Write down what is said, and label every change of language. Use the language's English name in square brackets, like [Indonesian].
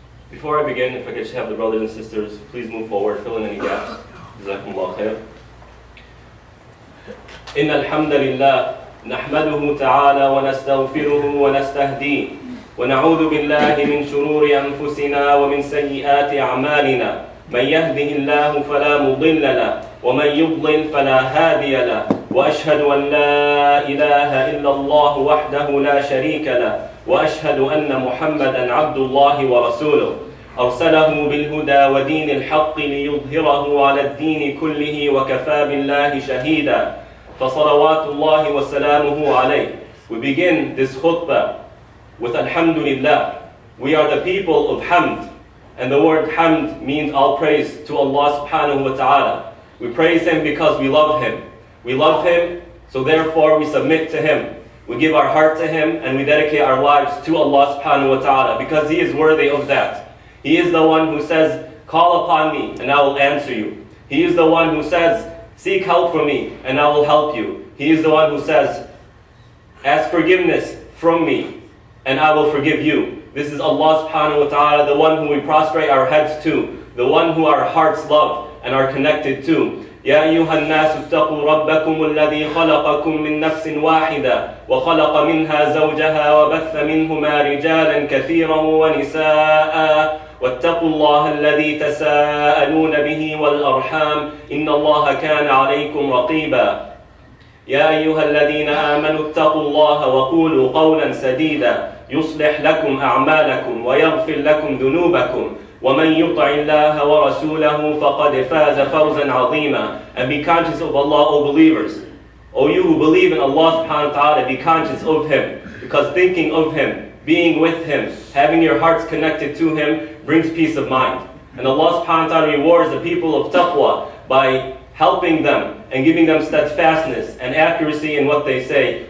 [English] Before I begin, if I could just have the brothers and sisters please move forward, fill in any gaps. [Arabic] Jazakumullah khair. إن الحمد لله نحمده تعالى ونستغفره ونستهديه ونعوذ بالله من شرور أنفسنا ومن سيئات أعمالنا من يهده الله فلا مضل له ومن يضلل فلا هادي له وأشهد أن لا إله إلا الله وحده لا شريك له وأشهد أن محمدا عبد الله ورسوله أرسله بالهدى ودين الحق ليظهره على الدين كله وكفى بالله شهيدا فصلوات الله وسلامه عليه. [English] We begin this khutbah with Alhamdulillah. We are the people of Hamd, and the word Hamd means all praise to Allah subhanahu wa ta'ala. We praise Him because we love Him. We love Him, so therefore we submit to Him. We give our heart to Him and we dedicate our lives to Allah subhanahu wa ta'ala because He is worthy of that. He is the one who says, call upon me and I will answer you. He is the one who says, seek help from me and I will help you. He is the one who says, ask forgiveness from me and I will forgive you. This is Allah subhanahu wa ta'ala, the one who we prostrate our heads to, the one who our hearts love and are connected to. [Arabic] يا أيها الناس اتقوا ربكم الذي خلقكم من نفس واحدة وخلق منها زوجها وبث منهما رجالا كثيرا ونساء واتقوا الله الذي تساءلون به والأرحام إن الله كان عليكم رقيبا يا أيها الذين آمنوا اتقوا الله وقولوا قولا سديدا يصلح لكم أعمالكم ويغفر لكم ذنوبكم وَمَنْ يُطْعِ اللَّهَ وَرَسُولَهُ فَقَدْ فَازَ فَوْزًا عَظِيمًا. [English] And be conscious of Allah, O believers. O you who believe in Allah subhanahu wa ta'ala, be conscious of Him. Because thinking of Him being with Him, having your hearts connected to Him brings peace of mind. And Allah subhanahu wa ta'ala rewards the people of taqwa by helping them and giving them steadfastness and accuracy in what they say.